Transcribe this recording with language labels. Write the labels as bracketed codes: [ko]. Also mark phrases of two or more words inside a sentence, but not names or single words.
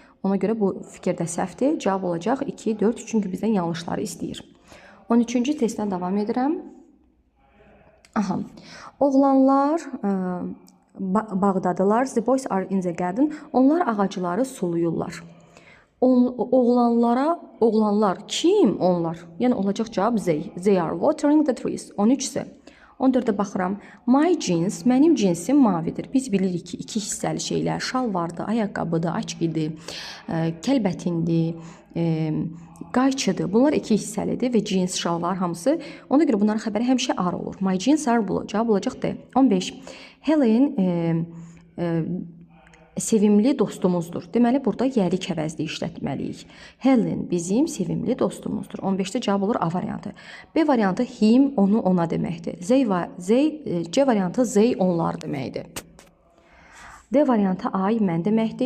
[az] Ona görə bu fikir də səhvdir. Cavab olacaq 2, 4, çünki bizdən yanlışları istəyir. 13-cü testdən davam edirəm. Aha. Oğlanlar bağdadılar. [en] The boys are in the garden. [az] Onlar ağacları suluyurlar. Oğlanlar kim? Onlar. Yəni olacaq cavab they. [en] They are watering the trees. [az] 13 isə 14-də baxıram. [en] My jeans, [az] mənim cinsim mavidir. Biz bilirik ki, iki hissəli şeylər, şalvardır, ayaqqabıdır, açqidir, kəlbətindir, qayçıdır. Bunlar iki hissəlidir və cins, şalvar hamısı. Ona görə bunların xəbəri həmişə ar olur. [en] My jeans are blue. [az] Cavab olacaq D. 15. Helen sevimli dostumuzdur. Deməli, burada yəlik əvəzli işlətməliyik. Helen bizim sevimli dostumuzdur. 15-də cavab olur A variantı. B variantı him, onu, ona deməkdir. C variantı they, onlar deməkdir. D variantı I, mən deməkdir.